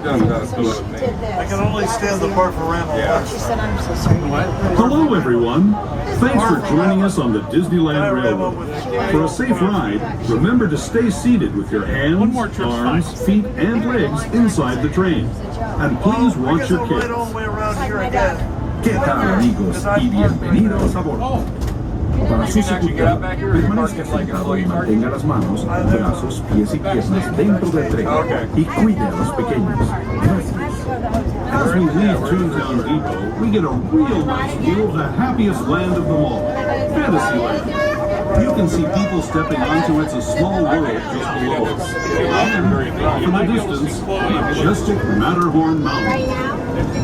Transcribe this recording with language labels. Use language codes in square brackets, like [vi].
[en] I can only stand the part for Randall. Hello, everyone. Thanks for joining us on the Disneyland Railroad. For a safe ride, remember to stay seated with your hands, arms, feet, and legs inside the train. And please watch your kids. [es] ¿Qué tal, amigos? Y bienvenidos a bordo. Para su seguridad, permanezca sentado y mantenga las manos, brazos, pies y piernas dentro del tren y cuide a los pequeños. Gracias. [en] As we leave Toontown Depot, we get a real nice view of the happiest land of them all, Fantasyland. You can see people stepping onto It's a Small World just below us. And, off in the distance, majestic Matterhorn Mountain.